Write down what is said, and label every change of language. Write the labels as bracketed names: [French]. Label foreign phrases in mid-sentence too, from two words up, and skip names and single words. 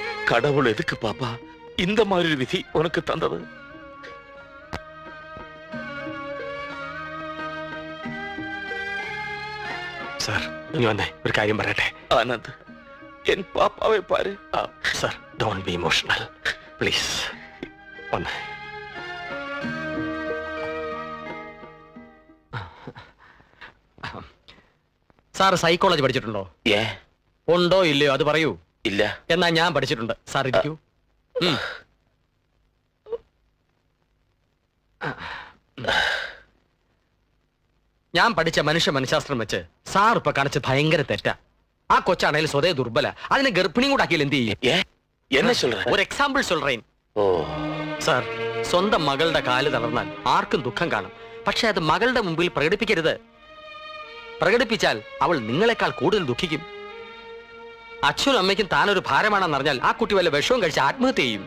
[Tamil] கடவுள் எதுக்கு பாப்பா இந்த மாதிரி ஒரு விதி உனக்கு தந்தது? [Malayalam] സാർ ഇനി വന്നേ, ഒരു കാര്യം പറയട്ടെ. [Tamil] ஆனந்த், என் பாப்பாவை பாரு. [Malayalam] സാർ, [English] don't be emotional please. [Malayalam] വന്നേ. സാർ സൈക്കോളജി പഠിച്ചിട്ടുണ്ടോ? [Tamil] ஏன் [Malayalam] ഉണ്ടോ ഇല്ലയോ അത് പറയൂ. [Tamil] இல்ல? [Malayalam] എന്നാ ഞാൻ പഠിച്ചിട്ടുണ്ട്. സാർ ഇരിക്കൂ. ഞാൻ പഠിച്ച മനഃശാസ്ത്രം വെച്ച് സാർ ഇപ്പൊ കാണിച്ച് ഭയങ്കര തെറ്റാ. ആ കൊച്ചാണേൽ സ്വതേ ദുർബല, അതിനെ ഗർഭിണിയും കൂടെ ആക്കിയാൽ എന്ത് ചെയ്യും? [Tamil] ஏன் என்ன சொல்ற? ஒரு எக்ஸாம்பிள் சொல்லேன். ஓ, [Malayalam] സാർ, സ്വന്തം മകളുടെ കാല് തളർന്നാൽ ആർക്കും ദുഃഖം കാണും. പക്ഷെ അത് മകളുടെ മുമ്പിൽ പ്രകടിപ്പിക്കരുത്. പ്രകടിപ്പിച്ചാൽ അവൾ നിങ്ങളെക്കാൾ കൂടുതൽ ദുഃഖിക്കും. അച്ഛനും അമ്മയ്ക്കും താനൊരു ഭാരമാണെന്ന് അറിഞ്ഞാൽ ആ കുട്ടി വല്ല വിഷവും കഴിച്ച് ആത്മഹത്യ ചെയ്യും.